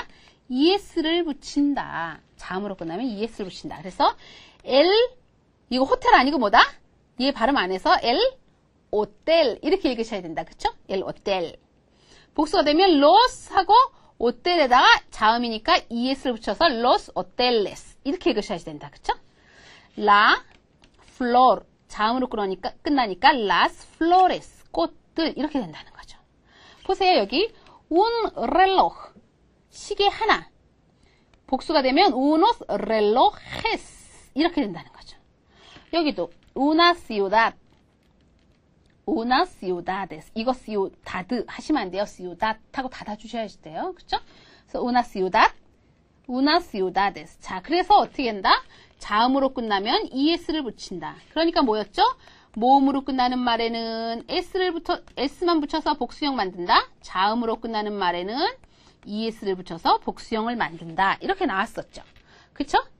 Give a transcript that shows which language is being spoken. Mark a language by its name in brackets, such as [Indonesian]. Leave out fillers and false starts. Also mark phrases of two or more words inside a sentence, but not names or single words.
[Korean] ES를 붙인다. 자음으로 끝나면 ES를 붙인다. 그래서 L 이거 호텔 아니고 뭐다? 얘 발음 안 해서 L 호텔 이렇게 읽으셔야 된다. 그쵸? L 호텔. 복수가 되면 los 하고 호텔에다가 자음이니까 ES를 붙여서 [Spanish] los hoteles [Korean] 이렇게 읽으셔야 된다. 그쵸? [Spanish] La flor [Korean] 자음으로 끝나니까 [Spanish] las flores [Korean] 꽃들 이렇게 된다는 거죠. 보세요. 여기 [Spanish] un reloj [Korean] 시계 하나 복수가 되면 [Spanish] unos relojes [Korean] 이렇게 된다는 거죠. 여기도 [Spanish] una ciudad unas ciudades [Korean] 이거 ciudad 하시면 안 돼요. ciudad 하고 닫아주셔야 돼요. 그쵸? 그래서 [Spanish] una ciudad unas ciudades [Korean] 자 그래서 어떻게 한다? 자음으로 끝나면 ES를 붙인다. 그러니까 뭐였죠? 모음으로 끝나는 말에는 S만 붙여서 복수형 만든다. 자음으로 끝나는 말에는 ES를 붙여서 복수형을 만든다. 이렇게 나왔었죠. 그쵸?